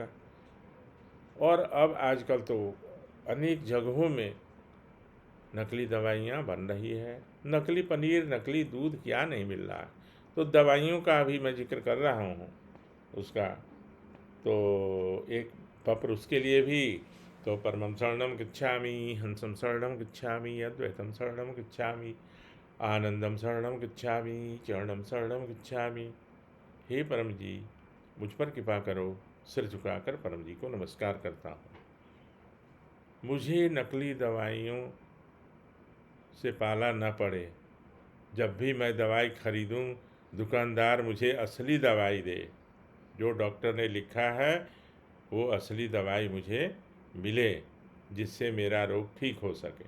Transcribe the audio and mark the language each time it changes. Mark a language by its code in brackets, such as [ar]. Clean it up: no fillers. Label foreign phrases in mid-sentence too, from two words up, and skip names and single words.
[hi] और अब आजकल तो अनेक जगहों में नकली दवाइयाँ बन रही है, नकली पनीर, नकली दूध, क्या नहीं मिल रहा। तो दवाइयों का अभी मैं जिक्र कर रहा हूँ उसका, तो एक पत्र उसके लिए भी। [pi] तो परमं शरणं गच्छामि, हंसं शरणं गच्छामि, अद्वैतम शरणं गच्छामि, आनंदम शरणं गच्छामि, चरणम शरणं गच्छामि। [hi] हे परम जी, मुझ पर कृपा करो। सिर झुकाकर परम जी को नमस्कार करता हूँ। मुझे नकली दवाइयों से पाला न पड़े। जब भी मैं दवाई खरीदूं, दुकानदार मुझे असली दवाई दे, जो डॉक्टर ने लिखा है वो असली दवाई मुझे मिले, जिससे मेरा रोग ठीक हो सके।